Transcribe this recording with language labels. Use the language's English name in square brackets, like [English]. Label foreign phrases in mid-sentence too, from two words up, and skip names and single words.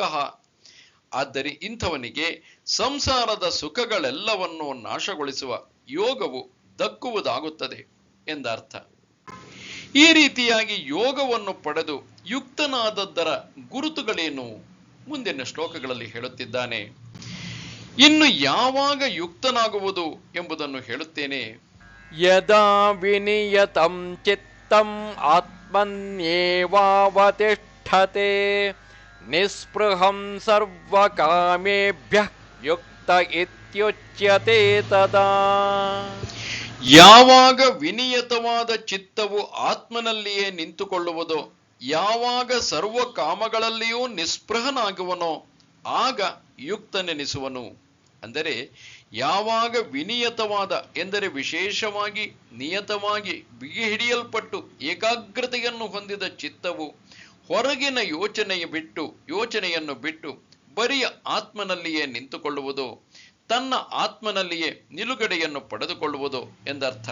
[Kannada] ಆದರೆ ಇಂಥವನಿಗೆ ಸಂಸಾರದ ಸುಖಗಳೆಲ್ಲವನ್ನೂ ನಾಶಗೊಳಿಸುವ ಯೋಗವು ದಕ್ಕುವುದಾಗುತ್ತದೆ ಎಂದರ್ಥ. ಈ ರೀತಿಯಾಗಿ ಯೋಗವನ್ನು ಪಡೆದು ಯುಕ್ತನಾದದ್ದರ ಗುರುತುಗಳೇನು ಮುಂದಿನ ಶ್ಲೋಕಗಳಲ್ಲಿ ಹೇಳುತ್ತಿದ್ದಾನೆ. ಇನ್ನು ಯಾವಾಗ ಯುಕ್ತನಾಗುವುದು ಎಂಬುದನ್ನು ಹೇಳುತ್ತೇನೆ. [Sanskrit] ಯದಾ ವಿನಿಯತಂ ಚಿತ್ತಂ ಆತ್ಮನ್ಯೇವಾವತಿಷ್ಠತೆ ನಿಸ್ಪೃಹಂ ಸರ್ವಕಾಮೇಭ್ಯಃ ಯುಕ್ತ ಇತ್ಯುಚ್ಯತೆ ತದಾ. [Kannada] ಯಾವಾಗ ವಿನಿಯತವಾದ ಚಿತ್ತವು ಆತ್ಮನಲ್ಲಿಯೇ ನಿಂತುಕೊಳ್ಳುವುದೋ, ಯಾವಾಗ ಸರ್ವ ಕಾಮಗಳಲ್ಲಿಯೂ ನಿಸ್ಪೃಹನಾಗುವನೋ ಆಗ ಯುಕ್ತನೆನಿಸುವನು. ಅಂದರೆ ಯಾವಾಗ ವಿನಿಯತವಾದ ಎಂದರೆ ವಿಶೇಷವಾಗಿ ನಿಯತವಾಗಿ ಬಿಗಿ ಹಿಡಿಯಲ್ಪಟ್ಟು ಏಕಾಗ್ರತೆಯನ್ನು ಹೊಂದಿದ ಚಿತ್ತವು ಹೊರಗಿನ ಯೋಚನೆಯನ್ನು ಬಿಟ್ಟು ಬರಿಯ ಆತ್ಮನಲ್ಲಿಯೇ ನಿಂತುಕೊಳ್ಳುವುದು, ತನ್ನ ಆತ್ಮನಲ್ಲಿಯೇ ನಿಲುಗಡೆಯನ್ನು ಪಡೆದುಕೊಳ್ಳುವುದು ಎಂದರ್ಥ.